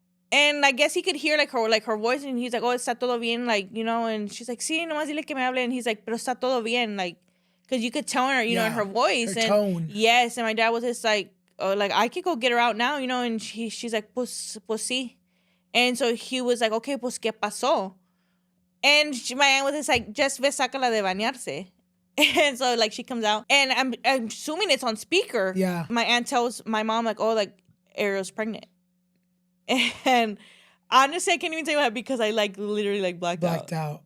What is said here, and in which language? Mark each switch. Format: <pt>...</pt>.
<en>And I guess he could hear, like, her voice, and he's like, oh,</en> <es>está todo bien,</es> <en>like, you know? And she's like,</en> <es>sí, nomás dile que me hable.</es> <en>And he's like,</en> <es>pero está todo bien,</es> <en>like, because you could tell her, you know, in her voice. Her tone. Yes, and my dad was just like, oh, like, I could go get her out now, you know, and she's like,</en> <es>pues sí.</es> <en>And so he was like, okay,</en> <es>pues, ¿qué pasó?</es> <en>And my aunt was just like, just</en> <es>ve, sácala de bañarse.</es> <en>And so, like, she comes out, and I'm assuming it's on speaker. Yeah. My aunt tells my mom, like, oh, like, Ariel's pregnant. And honestly, I can't even tell you that because I, like, literally, like, blacked out.</en>